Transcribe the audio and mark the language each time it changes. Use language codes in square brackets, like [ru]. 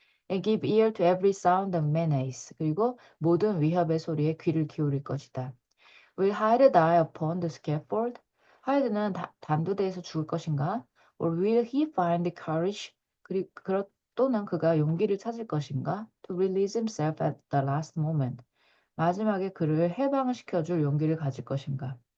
[en] And give ear to every sound of menace. [ko] 그리고 모든 위협의 소리에 귀를 기울일 것이다. [en] Will Hyde die upon the scaffold? [ko] 하이드는 단두대에서 죽을 것인가? [en] Or will he find the courage? [ko] 또는 그가 용기를 찾을 것인가? [en] To release himself at the last moment. [ko] 마지막에 그를 해방시켜줄 용기를 가질 것인가?